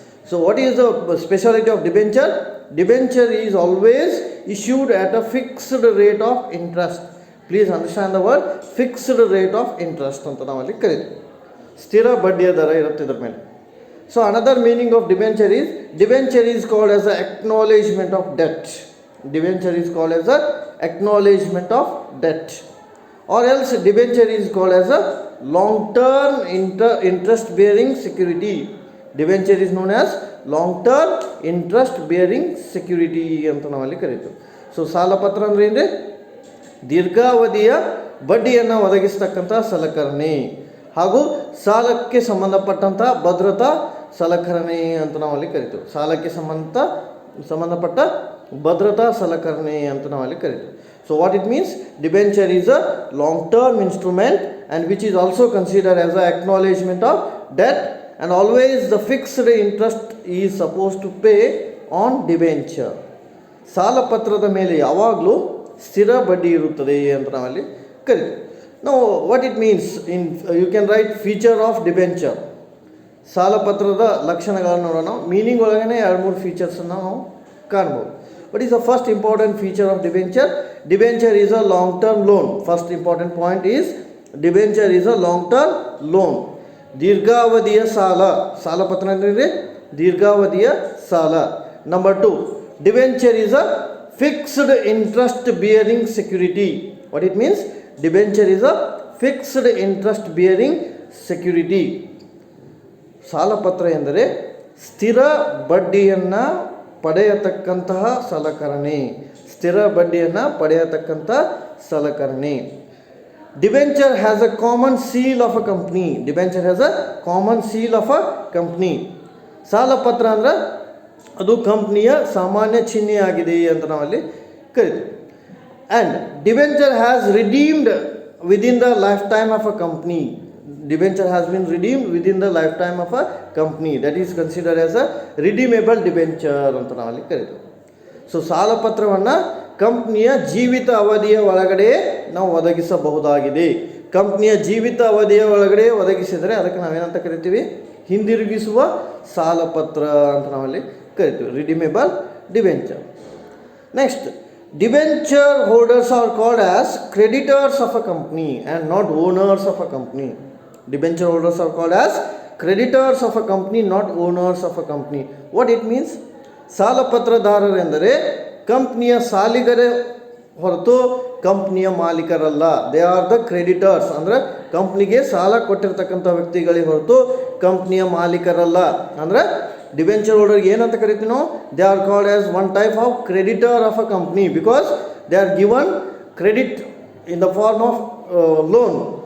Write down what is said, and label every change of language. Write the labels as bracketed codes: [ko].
[en] So what is the speciality of debenture? Debenture is always issued at a fixed rate of interest. Please understand the word fixed rate of interest [kn] ಅಂತ ನಾವಲ್ಲಿ ಕರಿತೀವಿ. ಸ್ಥಿರ ಬಡ್ಡಿಯ ದರ ಇರುತ್ತೆ ಇದ್ರ ಮೇಲೆ. [en] So another meaning of debenture is called as a acknowledgement of debt. Debenture is called as a acknowledgement of debt, or else debenture is called as a long term interest bearing security. Debenture is known as long term interest bearing security [kn] ಅಂತ ನಾವಲ್ಲಿ ಕರೀತೀವಿ. So ಸಾಲ ಪತ್ರ ಅಂದ್ರೆ ಏನ್ರಿ? ದೀರ್ಘಾವಧಿಯ ಬಡ್ಡಿಯನ್ನು ಒದಗಿಸ್ತಕ್ಕಂಥ ಸಲಕರಣೆ ಹಾಗೂ ಸಾಲಕ್ಕೆ ಸಂಬಂಧಪಟ್ಟಂಥ ಭದ್ರತಾ ಸಲಕರಣೆ ಅಂತ ನಾವಲ್ಲಿ ಕರಿತೀವಿ. ಸಾಲಕ್ಕೆ ಸಂಬಂಧಪಟ್ಟ ಭದ್ರತಾ ಸಲಕರಣೆ ಅಂತ ನಾವಲ್ಲಿ ಕರಿತೀವಿ. [en] So what it means? Debenture is a long term instrument and which is also considered as a acknowledgement of debt and always the fixed interest is suppose to pay on debenture. [kn] ಸಾಲ ಪತ್ರದ ಮೇಲೆ ಯಾವಾಗಲೂ ಸ್ಥಿರ ಬಡ್ಡಿ ಇರುತ್ತದೆ ಅಂತ ನಾವಲ್ಲಿ ಕರಿತೀವಿ. [en] ನಾವು what it means in you can write feature of debenture. [kn] ಸಾಲ ಪತ್ರದ ಲಕ್ಷಣಗಳನ್ನು ನೋಡೋಣ. ಮೀನಿಂಗ್ ಒಳಗೇ 2-3 ಫೀಚರ್ಸನ್ನು ನಾವು ಕಾಣ್ಬೋದು. [en] What is the first important feature of debenture? Debenture is a long-term loan. First important point is debenture is a long-term loan. [kn] ದೀರ್ಘಾವಧಿಯ ಸಾಲ ಪತ್ರ ಅಂದರೆ ದೀರ್ಘಾವಧಿಯ ಸಾಲ. [en] Number 2, debenture is a fixed interest bearing security. What it means? Debenture is a fixed interest bearing security. [kn] ಸಾಲ ಪತ್ರ ಎಂದರೆ ಸ್ಥಿರ ಬಡ್ಡಿಯನ್ನು ಪಡೆಯತಕ್ಕಂತಹ ಸಲಕರಣೆ. ಸ್ಥಿರ ಬಡ್ಡಿಯನ್ನು ಪಡೆಯತಕ್ಕಂಥ ಸಲಕರಣೆ. [en] Debenture has a common seal of a company. Debenture has a common seal of a company. [kn] ಸಾಲ ಪತ್ರ ಅಂದರೆ ಅದು ಕಂಪ್ನಿಯ ಸಾಮಾನ್ಯ ಚಿಹ್ನೆಯಾಗಿದೆ ಅಂತ ನಾವಲ್ಲಿ ಕರಿತೀವಿ. [en] And debenture has redeemed within the life time of a company. Debenture has been redeemed within the lifetime of a company. That is considered as a redeemable debenture [kn] ಅಂತ ನಾವಲ್ಲಿ ಕರೀತೀವಿ. ಸೊ ಸಾಲ ಪತ್ರವನ್ನು ಕಂಪ್ನಿಯ ಜೀವಿತ ಅವಧಿಯ ಒಳಗಡೆ ನಾವು ಒದಗಿಸಬಹುದಾಗಿದೆ. ಕಂಪ್ನಿಯ ಜೀವಿತ ಅವಧಿಯ ಒಳಗಡೆ ಒದಗಿಸಿದರೆ ಅದಕ್ಕೆ ನಾವೇನಂತ ಕರಿತೀವಿ? ಹಿಂದಿರುಗಿಸುವ ಸಾಲ ಪತ್ರ ಅಂತ ನಾವಲ್ಲಿ ಕರಿತೀವಿ, [en] Redeemable debenture. Next, debenture holders are called as creditors of a company and not owners of a company. Debenture holders are called as creditors of a company, not owners of a company. What it means? [kn] ಸಾಲ ಪತ್ರದಾರರೆಂದರೆ ಕಂಪ್ನಿಯ ಸಾಲಿಗರೇ ಹೊರತು ಕಂಪ್ನಿಯ ಮಾಲೀಕರಲ್ಲ. [en] They are the creditors. [kn] ಅಂದರೆ ಕಂಪ್ನಿಗೆ ಸಾಲ ಕೊಟ್ಟಿರ್ತಕ್ಕಂಥ ವ್ಯಕ್ತಿಗಳೇ ಹೊರತು ಕಂಪ್ನಿಯ ಮಾಲೀಕರಲ್ಲ. ಅಂದರೆ debenture ಹೋಲ್ಡರ್ಗೆ ಏನಂತ ಕರಿತೀವಿ ನಾವು? [en] They are called as one type of creditor of a company because they are given credit in the form of loan.